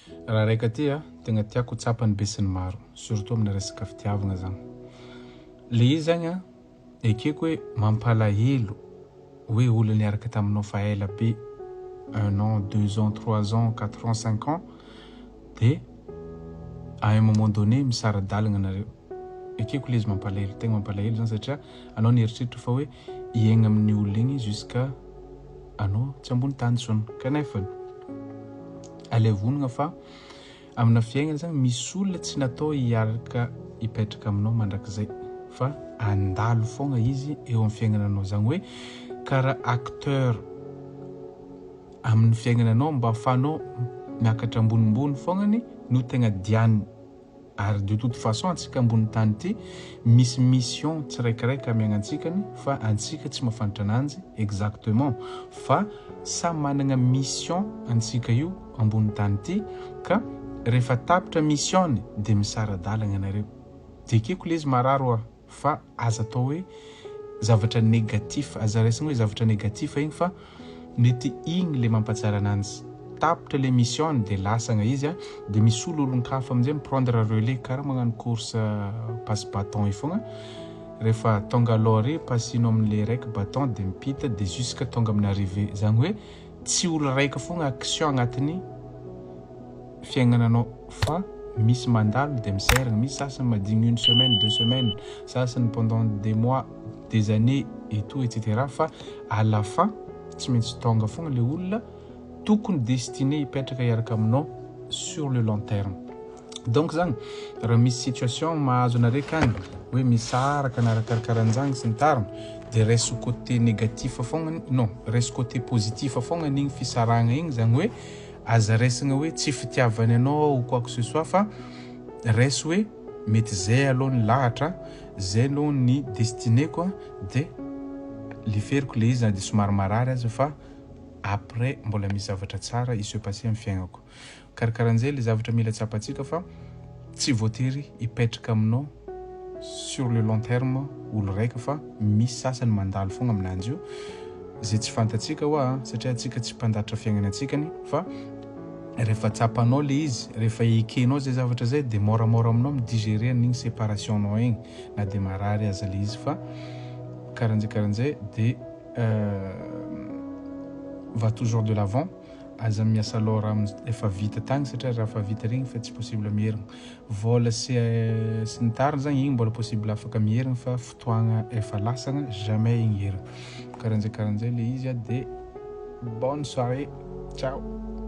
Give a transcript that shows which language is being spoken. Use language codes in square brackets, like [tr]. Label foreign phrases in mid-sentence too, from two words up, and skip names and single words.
[mg] raha raika ty tegna tiako tsapany be sy ny maro, surtout amina resaka fitiavagna zany. Le izy zany ekeko hoe mampalahelo hoe olo niaraka taminao fa ela be 1 an, 2 ans, 3 ans, 4 ans, 5 ans de [fr] à un moment donné [mg] misaradalagna nareo. Ekeko le izy mampalahelo, tegna mampalahelo zany satria anao nieritreritry fa hoe hiaigna amin'ny olo igny jusqu'à anao tsy ambony tany tsony. Kanefa alay vonogna fa amina fiainana zany misy olona tsy natao hiaraka hipetraka aminao mandrakizay fa andalo fogna izy eo amin'ny fiainananao zany hoe karaha acteur amin'ny fiainananao mba ahafahanao miakatra ambonimbony fognany no tegna diany. Ary [fr] de toute façon [mg] antsika ambony tany ty misy mission tsiraikiraiky amiagnantsika fa antsika tsy mahafantatra ananjy exactement fa samy managna mission antsika io ambony tany ty ka rehefa tapitra mission de misaradalagna nareo. De ekeko le izy mararo fa aza atao hoe zavatra négatif, aza raisina hoe zavatra négatif igny fa mety igny le mampatsara ananjy. Tapitra le mission de lasagna izy de misy olon-kafa amin'izay miprendre relais karaha magnano [fr] course passe bâton [mg] fogna. Rehefa tonga aloha re passinao amin'le raiky bâton de mipita de jusqu'à tonga amin'ny arrivée. Zany hoe tsy olo raika fogna action agnatin'ny fiainananao fa misy mandalo de miserigna, misy sasany madigny 1 semaine, 2 semaines, sasany [fr] pendant des mois, des années et tout etc. [mg] Fa [fr] à la fin [mg] tsy maintsy tonga fogna le olona tokony destiné hipetraka hiaraka aminao [fr] sur le long terme. [mg] Donc zany raha misy situation mahazo anareo kany hoe misaraka narakarakarahazany sy ny tariny de [fr] reste côté négatif [mg] fogna, [fr] non, reste côté positif [mg] fogna n'igny fisaragna igny zany hoe aza raisina hoe tsy fitiavany anao [fr] ou quoi que ce soit [mg] fa reste hoe mety zay aloha ny lahatra, zay aloha ny destiné quoi de liferiko le izy de somary marary azy fa après mbola misy zavatra tsara [fr] il se passé [mg] amin'ny fiainako. Karakaran'izay le zavatra mila tsapatsika fa tsy voatery hipetraka aminao [fr] sur le long terme [mg] olo raika fa misy sasany mandalo fogna aminanjy io. Zay tsy fantatsika hoa satria atsika tsy mpandatra fiainana atsikany fa rehefa tsapanao le izy, rehefa ekenao zay zavatra zay de moramora aminao midigérer an'igny séparation-nao igny na de marary aza le izy fa karan'izay de [fr] va toujours de l'avant. [mg] Aza miasa lora efa vita tagny satria raha fa vita regny fa tsy possible mierigna. Vola sy ny tariny zany igny mbola possible afaka mierigna fa fotoagna efa lasagna jamais igny herigna. Karan'izay le izy de [fr] bonne soirée, ciao.